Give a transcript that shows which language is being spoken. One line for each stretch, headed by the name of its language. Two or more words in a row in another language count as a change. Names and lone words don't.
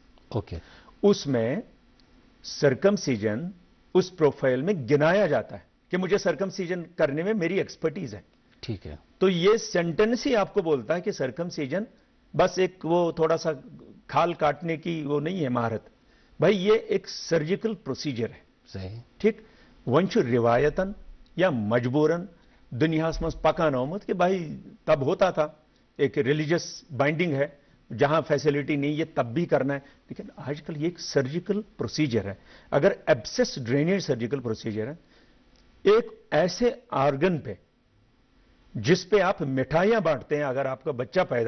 Urdu: ओके, اس میں سرکمسیژن اس پروفائل میں گنایا جاتا ہے کہ مجھے سرکمسیژن کرنے میں میری ایکسپرٹیز ہے. ٹھیک ہے. تو یہ سینٹینس ہی آپ کو بولتا ہے کہ سرکمسیژن بس ایک وہ تھوڑا سا کھال کاٹنے کی وہ نہیں ہے مہارت، بھائی یہ ایک
English: surgical procedure
Urdu: ہے. सही। ठीक,
Kashmiri: वन रिवायतन या मजबूरन दुनियास मज पकान आमुत कि भाई
Urdu: تب ہوتا تھا، ایک
English: religious binding
Urdu: ہے، جہاں فیسلٹی نہیں ہے تب بھی کرنا ہے، لیکن آج کل یہ ایک
English: surgical procedure
Urdu: ہے. اگر
English: abscess drainage surgical procedure
Urdu: ہے، ایک ایسے آرگن پہ جس پہ آپ مٹھائیاں بانٹتے ہیں، اگر آپ کا بچہ پیدا